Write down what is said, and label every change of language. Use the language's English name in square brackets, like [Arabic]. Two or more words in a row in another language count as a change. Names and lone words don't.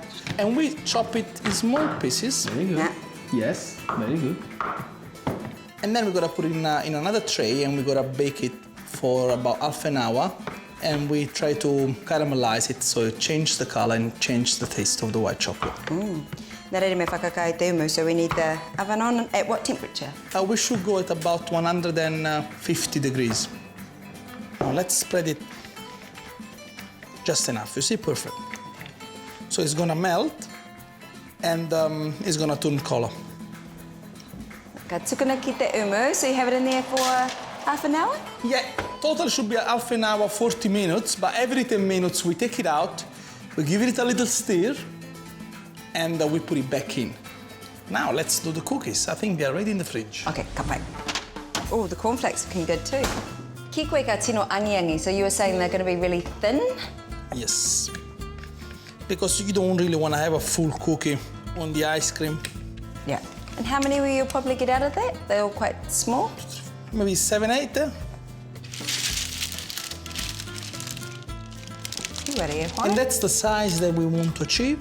[English] And we chop it in small pieces. Very good. Yeah. Yes, very good. And then we're gonna put it in another tray and we're gonna bake it for about half an hour. And we try to caramelize it so it changes the color and changes the taste of the white chocolate. [Māori] Nā reire me whakakai te umu, [English] so we need the oven on at what temperature? We should go at about 150 degrees. Now let's spread it just enough, you see, perfect. So it's gonna melt and it's gonna turn color. [Māori] Ka tukuna ki te umu, [English] so you have it in there for half an hour? Yeah, total should be half an hour, 40 minutes, but every 10 minutes we take it out, we give it a little stir, and we put it back in. Now let's do the cookies. I think they are ready in the fridge. [Māori] Okay, ka pai. [English] Oh, the cornflakes looking good too. [Māori] Ki koe ka tino angi-angi, [English] so you were saying they're going to be really thin? Yes, because you don't really want to have a full cookie on the ice cream. Yeah. And how many will you probably get out of that? They're all quite small? Maybe 7, 8 there. And that's the size that we want to achieve.